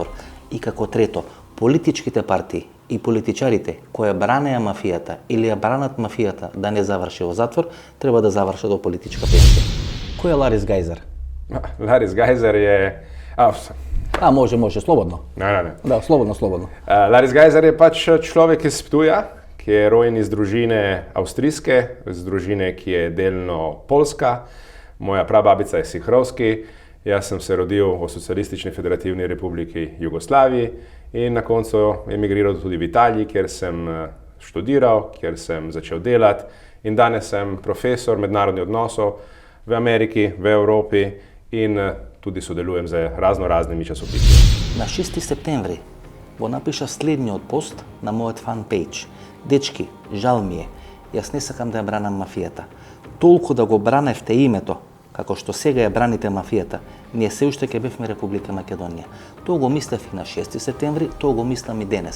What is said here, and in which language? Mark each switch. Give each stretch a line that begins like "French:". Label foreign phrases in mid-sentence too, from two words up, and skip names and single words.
Macedonian: И како трето, политичките партии и политичарите кои бранеа мафијата или ја бранат мафијата да не заврши во затвор, треба да завршат во политичка пенсија. Кој е Ларис Гајзер? Ларис Гајзер е... Може, слободно. Не. Да, слободно.
Slovenian: Ларис Гајзер je pač človek iz Ptuja, ki je rojen iz družine avstrijske, iz družine, ki je delno polska. Moja prababica je Sihrovski. Jaz sem se rodil v Socialistični federativni republiki Jugoslaviji in na koncu emigriral tudi v Italiji, kjer sem študiral, kjer sem začel delati in danes sem profesor mednarodnih odnosov v Ameriki, v Evropi in tudi sodelujem z raznoraznimi časopisi.
Macedonian: На 6 септември го напиша следниот пост на мојот фан пејдж. Дечки, жал ми е, јас не сакам да ја бранам мафијата. Толку да го браневте името, како што сега ја браните мафијата, ние се уште ќе бевме Република Македонија. Тоа го мислев и на 6 септември, тоа го мислам и денес.